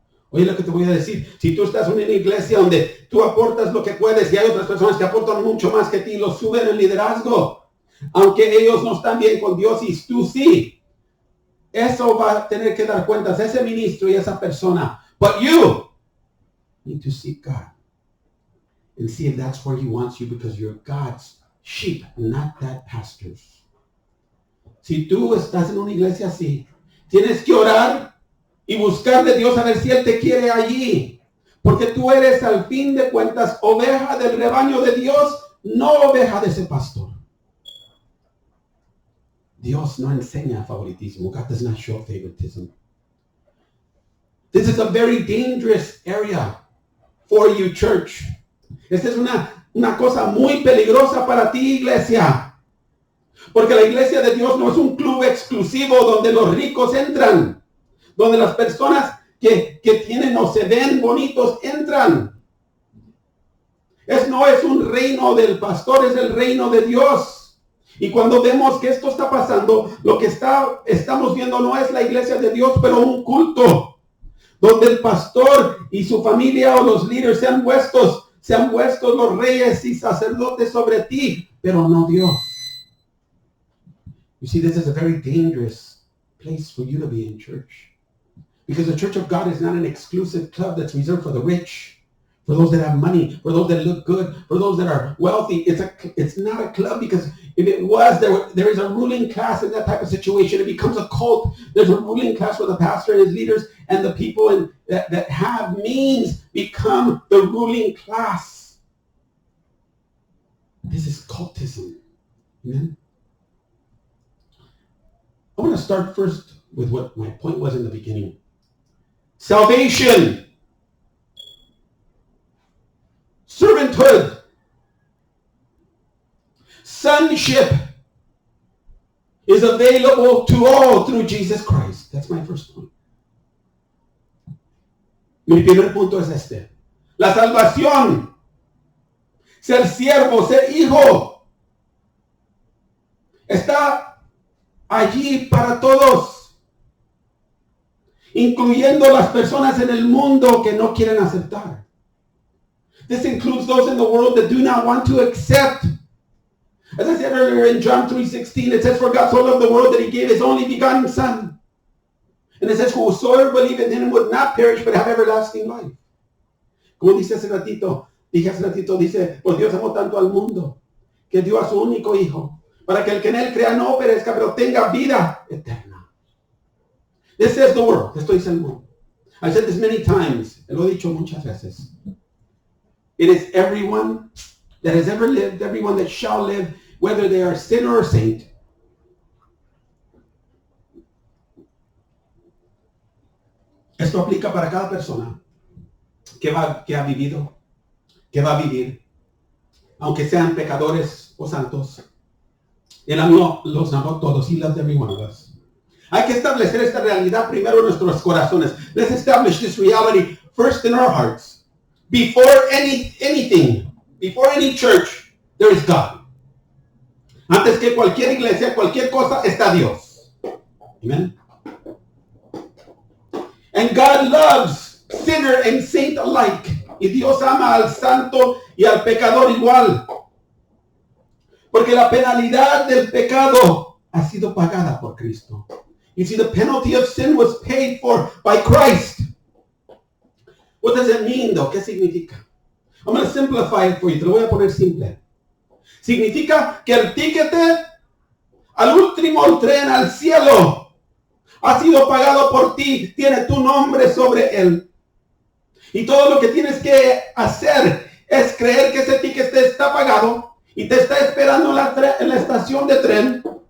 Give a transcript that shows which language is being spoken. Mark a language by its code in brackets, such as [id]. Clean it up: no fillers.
[es] Oye lo que te voy a decir, si tú estás en una iglesia donde tú aportas lo que puedes y hay otras personas que aportan mucho más que ti y los suben en liderazgo, aunque ellos no están bien con Dios y tú sí, eso va a tener que dar cuentas ese ministro y esa persona. [en] But you need to seek God and see if that's where he wants you because you're God's sheep, not that pastor's. [es] Si tú estás en una iglesia así, tienes que orar y buscar de Dios a ver si Él te quiere allí. Porque tú eres al fin de cuentas oveja del rebaño de Dios, no oveja de ese pastor. Dios no enseña favoritismo. [en] God does not show favoritism. This is a very dangerous area for you, church. [es] Esta es una cosa muy peligrosa para ti, iglesia. Porque la iglesia de Dios no es un club exclusivo donde los ricos entran, donde las personas que tienen o se ven bonitos entran. No es un reino del pastor, es el reino de Dios. Y cuando vemos que esto está pasando, lo que estamos viendo no es la iglesia de Dios, pero un culto donde el pastor y su familia o los líderes se han puesto los reyes y sacerdotes sobre ti, pero no Dios. [en] You see, this is a very dangerous place for you to be in church. Because the church of God is not an exclusive club that's reserved for the rich, for those that have money, for those that look good, for those that are wealthy. It's not a club, because if it was, there is a ruling class in that type of situation. It becomes a cult. There's a ruling class where the pastor and his leaders and the people that have means become the ruling class. This is cultism. Amen? I want to start first with what my point was in the beginning. Salvation, servanthood, sonship is available to all through Jesus Christ. That's my first point. [es] Mi primer punto es este. La salvación, ser siervo, ser hijo, está allí para todos, incluyendo las personas en el mundo que no quieren aceptar. [en] This includes those in the world that do not want to accept. As I said earlier in John 3:16, it says, "For God so loved the world that he gave his only begotten Son." And it says, "Whosoever believeth in him would not perish, but have everlasting life." [es] Como dice hace ratito, dice, "Pues Dios amó tanto al mundo, que dio a su único Hijo, para que el que en él crea no perezca, pero tenga vida eterna." [en] This is the world. [es] Esto dice el mundo. [en] I've said this many times. [es] Lo he dicho muchas veces. [en] It is everyone that has ever lived, everyone that shall live, whether they are sinner or saint. [es] Esto aplica para cada persona que ha vivido, que va a vivir, aunque sean pecadores o santos. Él los amó todos. [en] He loved every one of us. [es] Hay que establecer esta realidad primero en nuestros corazones. [en] Let's establish this reality first in our hearts. Before anything, before any church, there is God. [es] Antes que cualquier iglesia, cualquier cosa, está Dios. Amen. [en] And God loves sinner and saint alike. [es] Y Dios ama al santo y al pecador igual. Porque la penalidad del pecado ha sido pagada por Cristo. [en] You see, the penalty of sin was paid for by Christ. What does it mean, though? [es] ¿Qué significa? [en] I'm going to simplify it for you. [es] Te lo voy a poner simple. Significa que el tiquete al último tren al cielo ha sido pagado por ti. Tiene tu nombre sobre él. Y todo lo que tienes que hacer es creer que ese tiquete está pagado y te está esperando en la estación de tren.